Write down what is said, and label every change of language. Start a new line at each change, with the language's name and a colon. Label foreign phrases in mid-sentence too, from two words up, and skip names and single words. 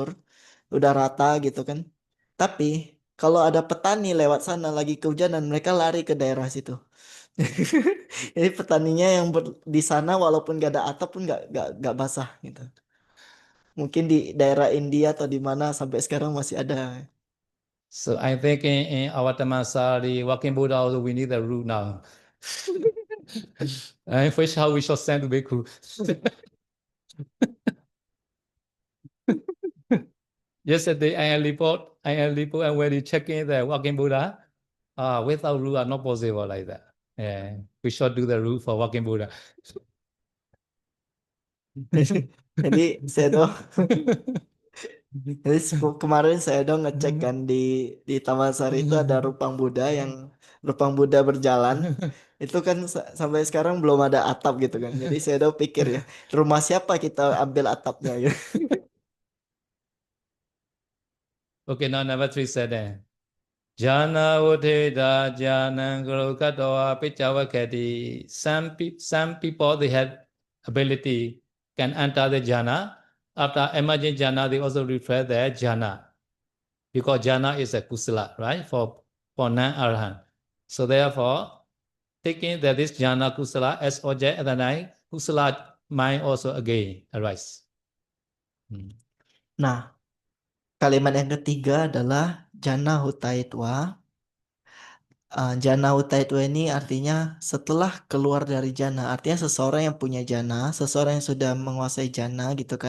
Indonesian: Udah rata gitu kan. Tapi kalau ada petani lewat sana lagi kehujanan, mereka lari ke daerah situ. Jadi petaninya yang di sana walaupun gak ada atap pun gak basah gitu. Mungkin di daerah India atau di mana sampai sekarang masih ada.
English: So I think in our Tamasari, walking Buddha also we need a rule now. And first how we shall send to Bhikkhu. Yesterday I am report and when you check in the walking Buddha, without rule are not possible like that. Yeah, we should do the rule for walking Buddha.
Indonesian: Jadi saya tuh jadi kemarin saya dong ngecek kan di Taman Sari itu ada rupang Buddha yang rupang Buddha berjalan. Itu kan sampai sekarang belum ada atap gitu kan. Jadi saya dong pikir ya, rumah siapa kita ambil atapnya gitu.
English: Okay, now number 3 said then. Jana Vodeda Jana Gurukatoa Pichavakati. Some people they have ability can enter the jhana. After emerging jhana, they also refer the jhana. Because jhana is a kusala, right? For non-arahant. So therefore, taking that this
Pali: jhana kusala
English: as object, and then kusala mind also again arise. Hmm.
Indonesian: Nah, kalimat yang ketiga adalah
Pali: Jana Hutaitwa. Jana Hutaitwa
Indonesian: ini artinya setelah keluar dari jana. Artinya seseorang yang punya jana, seseorang yang sudah menguasai jana gitu kan.